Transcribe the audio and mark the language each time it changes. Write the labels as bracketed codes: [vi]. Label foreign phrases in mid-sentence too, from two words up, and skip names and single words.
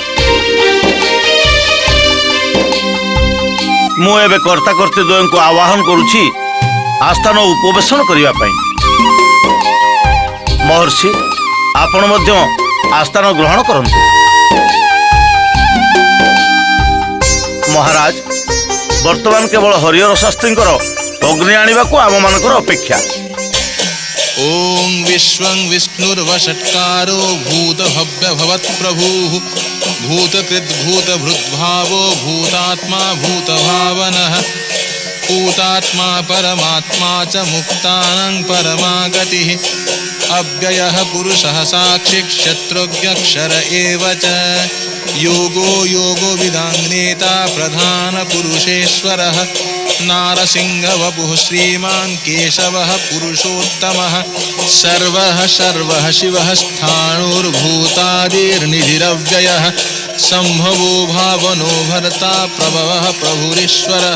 [or] ମୁଁ ଏବେ କର୍ତ୍ତାକର୍ତ୍ତୀ ଦ୍ୱୟଙ୍କୁ ଆହ୍ୱାନ କରୁଛି ଆସ୍ଥାନ ଉପବେଶନ କରିବା ପାଇଁ। ମହର୍ଷି, ଆପଣ ମଧ୍ୟ ଆସ୍ଥାନ ଗ୍ରହଣ କରନ୍ତୁ। ମହାରାଜ, ବର୍ତ୍ତମାନ କେବଳ ହରିହର ଶାସ୍ତ୍ରୀଙ୍କର ଅଗ୍ନି ଆଣିବାକୁ ଆମମାନଙ୍କର ଅପେକ୍ଷା। [sa] ओं विश्वं विष्णुर्वषट्कारो भूतभव्य भवत्प्रभुः भूतकृद्भूतभृद्भावो भूतात्मा भूतभावनः भूतात्मा परमात्मा च मुक्तानां परमा गतिः अव्ययः पुरुषः साक्षी क्षत्रज्ञक्षर एव च योगो योगो विदान्नेता प्रधान पुरुषेश्वरः नारसिंहवपुः श्रीमान् केशवः पुरुषोत्तमः सर्वः सर्वः शिवः स्थाणुर्भूतादिर्निधिरव्ययः संभवो भावनो भर्ता प्रभवः प्रभुरीश्वरः।